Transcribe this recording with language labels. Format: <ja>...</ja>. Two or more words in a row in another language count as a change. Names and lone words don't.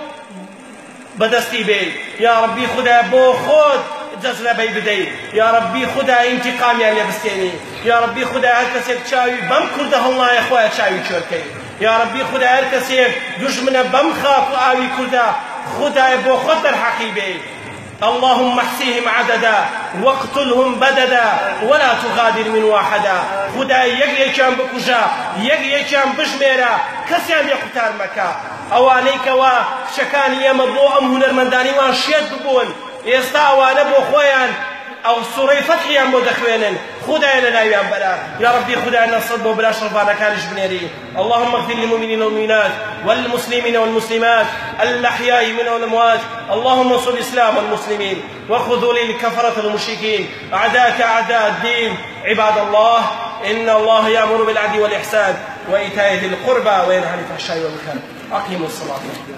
<ckb>بەدەستی بێ یا ڕەبی خودای بۆ خۆت جەزلەبەی بدەی یا ڕەبی خودای ئینتیقامیان لێ بستێنی یا ڕەبی خودای هەر کەسێک چاوی بەم کوردە هەڵنایە خۆیان چاوی چۆرکەی یا ڕەبی خودای هەر کەسێک دوژمنە بەم خاک و ئاوی کوردە خودای بۆ خۆت دەرحەقی بێ</ckb> <ar>اللهم احصيهم عددا واقتلهم بددا ولا تغادر من واحدا</ar> <ckb>خدای یەکێکیان بکوژە یەکێکیان بژمێرە کەسیان لێ قوتار مەکە ئەوانەی کەوا کچەکانی ئێمە بۆ ئەم هونەرمەندانیوان شێت ببوون ئێستا ئەوانە بۆ خۆیان ئەو سوڕەی فەتحیان بۆ دەخوێنن خدای لە ناویان بەرە یا ڕەبی خدای نەسرت بۆ برا شەڕڤانەکانیش بنێری</ckb> <ar>اللهم اغفر للمؤمنين والمؤمنات والمسلمين والمسلمات الأحياء منهم والأموات اللهم انصر الإسلام والمسلمين وخذل الكفرة المشركين أعداءك أعداء الدين عباد الله إن الله يأمر بالعدل والإحسان وإيتاء ذي القربى وينهى عن الفحشاء والمنكر أقيموا الصلاة</ar>